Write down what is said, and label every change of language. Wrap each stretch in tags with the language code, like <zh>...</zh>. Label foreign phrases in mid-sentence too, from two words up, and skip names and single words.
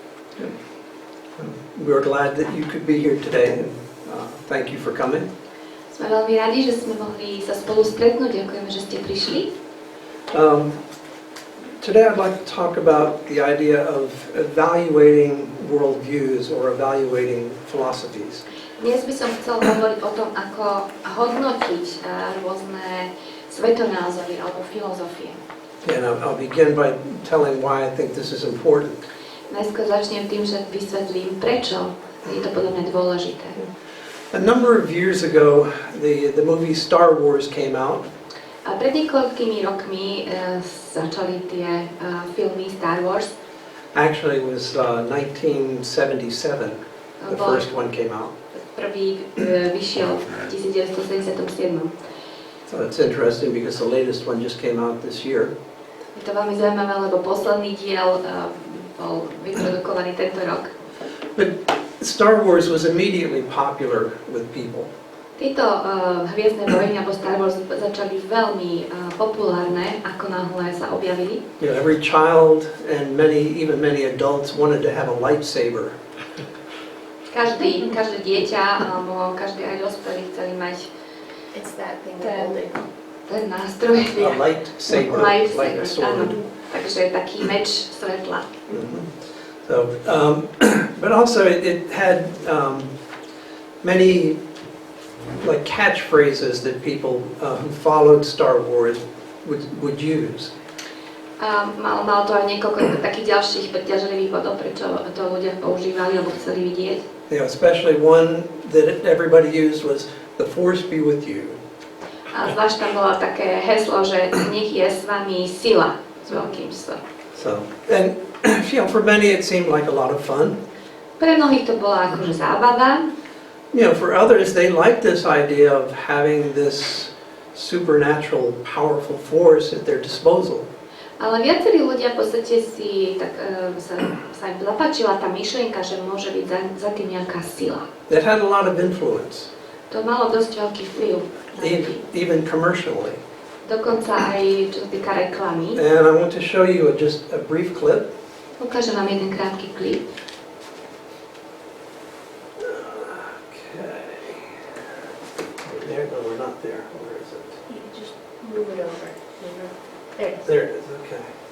<en>We're glad that you could be here today, and thank you for coming.</en> <sk>Sme veľmi radi, že sme mohli sa spolu stretnúť. Ďakujeme, že ste prišli.</sk> <en>Today I'd like to talk about the idea of evaluating worldviews or evaluating philosophies.</en> <sk>Dnes by som chcel hovoriť o tom, ako hodnotiť rôzne svetonázory alebo filozofie.</sk> <en>And I'll begin by telling why I think this is important.</en> <sk>Najskôr začnem tým, že vysvetlím, prečo je to podľa mňa dôležité.</sk> <en>A number of years ago, the movie Star Wars came out.</en> <sk>A pred niekoľkými rokmi začali tie filmy Star Wars.</sk> <en>Actually, it was 1977. The first one came out.</en> <sk>Prvý vyšiel v 1977.</sk> <en>So it's interesting because the latest one just came out this year.</en> <sk>Je to veľmi zaujímavé, lebo posledný diel bol vyprodukovaný tento rok.</sk> <en>But Star Wars was immediately popular with people.</en> <sk>Tieto Hviezdne vojny alebo Star Wars začali veľmi populárne, ako náhle sa objavili.</sk> <en>You know, every child and even many adults wanted to have a lightsaber.</en> <sk>Každé dieťa alebo každý aj dospelý chceli mať ten nástroj.</sk> <en>A lightsaber, like a sword.</en> <sk>Takže taký meč svetla.</sk> <en>So, but also it had many like catchphrases that people who followed Star Wars would use.</en> <sk>Mal to aj niekoľko takých ďalších preťažlivých bodov, prečo to ľudia používali alebo chceli vidieť.</sk> <en>You know, especially one that everybody used was "The Force be with you."</en> <sk>A zvlášť tam bolo také heslo, že nech je s vami sila s veľkým S.</sk> <en>So, and you know, for many it seemed like a lot of fun.</en> <sk>Pre mnohých to bola akože zábava.</sk> <en>You know, for others they liked this idea of having this supernatural, powerful force at their disposal.</en> <sk>Ale viacerí ľudia v podstate si tak sa im zapáčila tá myšlienka, že môže byť za tým nejaká sila.</sk> <en>That had a lot of influence.</en> <sk>To malo dosť veľký vplyv na ľudí.</sk> <en>Even commercially.</en> <sk>Dokonca aj čo sa týka reklamy.</sk> <en>And I want to show you just a brief clip.</en> <sk>Ukážem vám jeden krátky klip.</sk> <en>Okay. There, no, we're not there. Where is it? You just move it over. There. There it is. Okay.</en>